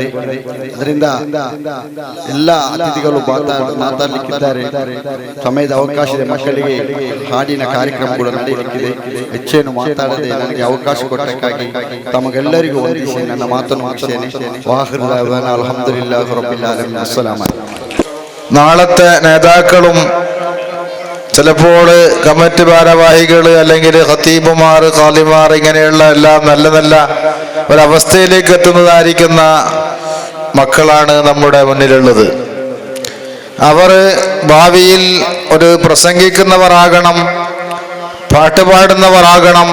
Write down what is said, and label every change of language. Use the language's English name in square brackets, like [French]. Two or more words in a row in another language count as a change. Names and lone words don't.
[Kannada] ಅದರಿಂದ ಎಲ್ಲ ಅತಿಥಿಗಳು ಮಾತಾಡಲಿಕ್ಕಿದ್ದಾರೆ. ಸಮಯದ ಅವಕಾಶದ ಮಕ್ಕಳಿಗೆ ಹಾಡಿನ ಕಾರ್ಯಕ್ರಮ ಕೂಡ ನಡೆಯಲಿಕ್ಕಿದೆ. ಹೆಚ್ಚೇನು ಮಾತಾಡದೆ ನನಗೆ ಅವಕಾಶ ಕೊಟ್ಟಕ್ಕಾಗಿ ತಮಗೆ ತಮಗೆಲ್ಲರಿಗೂ ವಂದಿಸಿ ನನ್ನ ಮಾತನ್ನು ಮುಗಿಸ್ತೇನೆ. [Arabic] وآخر دعوانا الحمد لله رب العالمين. السلام عليكم. [Malayalam] നാളത്തെ നേതാക്കളും ചിലപ്പോൾ കമ്മിറ്റി ഭാരവാഹികൾ അല്ലെങ്കിൽ ഖത്തീബുമാർ, ഖാലിമാർ ഇങ്ങനെയുള്ള എല്ലാം നല്ല നല്ല ഒരവസ്ഥയിലേക്ക് എത്തുന്നതായിരിക്കുന്ന മക്കളാണ് നമ്മുടെ മുന്നിലുള്ളത്. അവർ ഭാവിയിൽ ഒരു പ്രസംഗിക്കുന്നവരാകണം, പാട്ടുപാടുന്നവരാകണം.